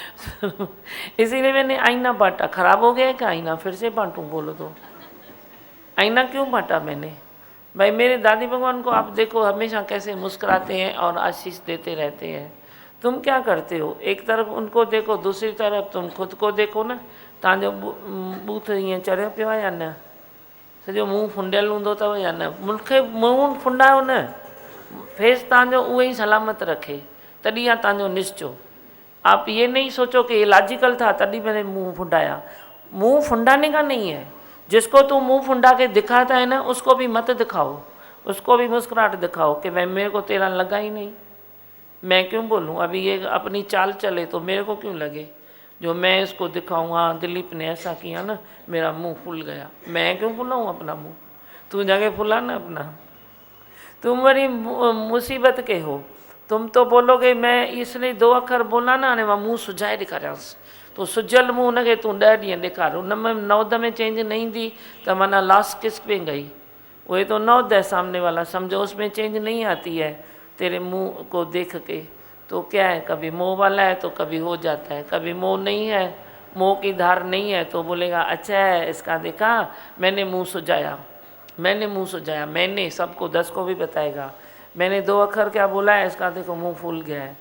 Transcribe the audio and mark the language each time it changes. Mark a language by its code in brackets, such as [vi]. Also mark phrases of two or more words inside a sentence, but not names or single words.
[hi] इसीलिए मैंने आईना बांटा। खराब हो गया क्या आईना? फिर से बांटूँ बोलो तो? आईना क्यों बांटा मैंने? भाई मेरे दादी भगवान को आप देखो हमेशा कैसे मुस्कुराते हैं और आशीष देते रहते हैं, तुम क्या करते हो? एक तरफ उनको देखो, दूसरी तरफ तुम खुद को देखो ना, [sd] तव्हांजो बूथ ईअं चढ़ियो पियो आहे या न? सॼो मुंहुं फुंडियल हूंदो अथव या न? मूंखे मुंहुं फुंडायो न, फेस तव्हांजो उहो ई सलामत रखे, तॾहिं आहे तव्हांजो निश्चो। [hi] आप ये नहीं सोचो कि ये लॉजिकल था तभी मैंने मुंह फुंडाया। मुंह फुंडाने का नहीं है, जिसको तू मुंह फुंडा के दिखाता है ना उसको भी मत दिखाओ, उसको भी मुस्कुराहट दिखाओ कि भाई मेरे को तेरा लगा ही नहीं, मैं क्यों बोलूँ? अभी ये अपनी चाल चले तो मेरे को क्यों लगे? जो मैं इसको दिखाऊँ, हाँ दिलीप ने ऐसा किया ना मेरा मुंह फूल गया, मैं क्यों फुलाऊँ अपना मुंह? तू जाके फुला ना अपना। तुम बड़ी मुसीबत के हो, तुम तो बोलोगे मैं इसने 2 अखर बोला ना [sd] ने मुंह सुझाए ॾेखारियांसि, तो सुजल मुंह हुनखे तूं 10 ॾींहं ॾेखार, [hi] उन में 9 में चेंज नहीं दी तो माना लास्ट किस पे गई? वही तो 9 सामने वाला, समझो उसमें चेंज नहीं आती है तेरे मुंह को देख के। तो क्या है, कभी मोह वाला है तो कभी हो जाता है, कभी मोह नहीं है, मोह की धार नहीं है तो बोलेगा अच्छा है इसका देखा मैंने मुंह सुझाया, मैंने मुंह सुझाया, मैंने सबको 10 को भी बताएगा मैंने 2 अखर क्या बोला है, इसका देखो मुंह फूल गया है।